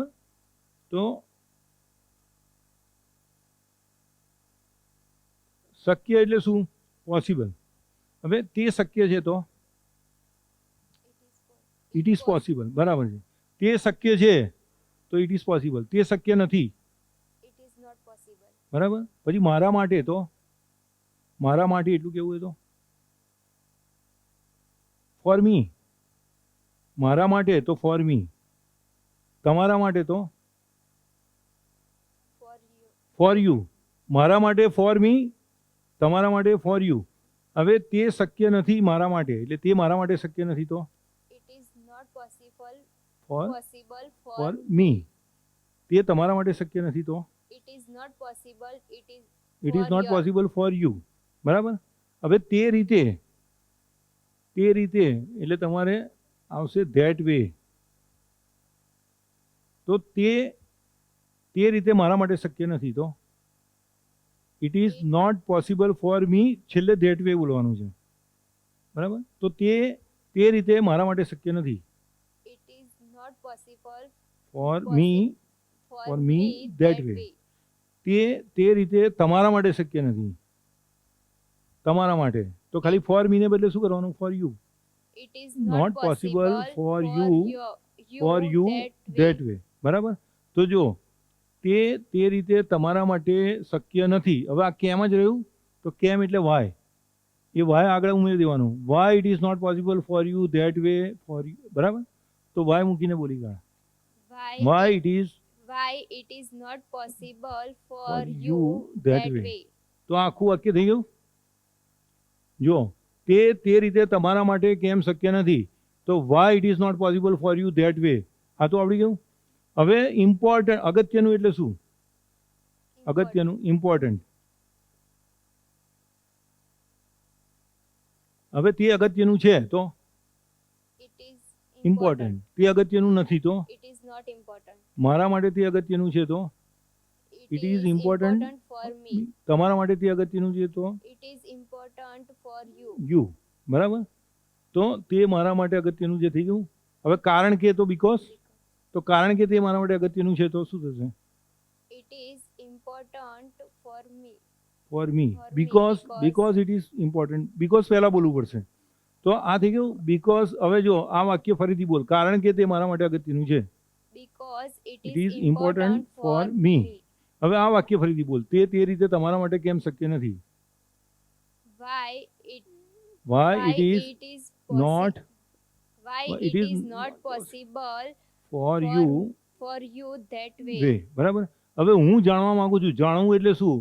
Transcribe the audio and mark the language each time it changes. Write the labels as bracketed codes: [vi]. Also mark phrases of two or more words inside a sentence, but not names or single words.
[gu] તો શક્ય એટલે શું? પોસિબલ. હવે તે શક્ય છે તો [en] it is possible, [gu] બરાબર છે. તે શક્ય છે તો [en] it is possible. [gu] તે શક્ય નથી, [en] It is not possible. [gu] બરાબર. પછી મારા માટે તો, મારા માટે એટલું કેવું હોય તો [en] for me, [gu] મારા માટે તો [en] for me. [gu] તમારા માટે તો [en] For you. for you. [gu] મારા માટે [en] for me, [gu] તમારા માટે [en] for you. [gu] હવે તે શક્ય નથી મારા માટે, એટલે તે મારા માટે શક્ય નથી તો [en] It is not possible. ફોર Possible for. for me. [gu] તે તમારા માટે શક્ય નથી તો [en] It is not possible. It is. it is for નોટ your- possible for you, [gu] બરાબર. હવે તે રીતે એટલે તમારે આવશે [en] that way. [gu] તો તે રીતે મારા માટે શક્ય નથી તો [en] it is not possible for me, [gu] છેલ્લે [en] that way [gu] બોલવાનું છે, બરાબર. તો તે રીતે મારા માટે શક્ય નથી [en] It is not possible for me, for For me, that way. [gu] તે રીતે તમારા માટે શક્ય નથી, તમારા માટે. તો ખાલી [en] for me [gu] ને બદલે શું કરવાનું? [en] for you. It is Not possible for you, for you that ધેટ way. [gu] વે, બરાબર. તો જો તે રીતે તમારા માટે શક્ય નથી. હવે આ કેમ જ રહ્યું, તો કેમ એટલે વાય. એ વાય આગળ ઉમેરી દેવાનું. [en] why it is not possible for you that way, for you, બરાબર. [gu] તો વાય મૂકીને બોલી કાઢ. [en] why it is Why it is not possible for For you you that that way. way. [gu] તો આ આખું વાક્ય થઈ ગયું. જો તે રીતે તમારા માટે કેમ શક્ય નથી, તો [en] why it is not possible for you that way. [gu] આ તો આવડી ગયું. હવે ઇમ્પોર્ટન્ટ, અગત્યનું એટલે શું? અગત્યનું, ઇમ્પોર્ટન્ટ. હવે તે અગત્યનું છે તો [en] It is [gu] ઇમ્પોર્ટન્ટ. તે અગત્યનું નથી તો [en] It is not important. [gu] મારા માટે તે અગત્યનું છે તો [en] It It is important for me. [gu] તમારા માટે તે અગત્યનું છે તો [en] It is important for you. [gu] યુ, બરાબર. તો તે મારા માટે અગત્યનું જે થઈ ગયું. હવે કારણ કે તો બીકોઝ, તો કારણ કે તે મારા માટે અગત્યનું છે તો શું થશે? [en] It is important for me. for me. For me, બીકોઝ because- because it is important. [gu] બીકોઝ પહેલાં બોલવું પડશે. તો આ થઈ ગયું બીકોઝ. હવે જો આ વાક્ય ફરીથી બોલ. કારણ કે તે મારા માટે અગત્યનું છે. [en] Because it It is is important for me. [gu] હવે આ વાક્ય ફરીથી બોલ. તે રીતે તમારા માટે કેમ શક્ય નથી? [en] Why it why it is it is નોટ why Why it is not possible ફોર for- યુ for you that way. [gu] વે, બરાબર. હવે હું જાણવા માંગુ છું. જાણવું એટલે શું?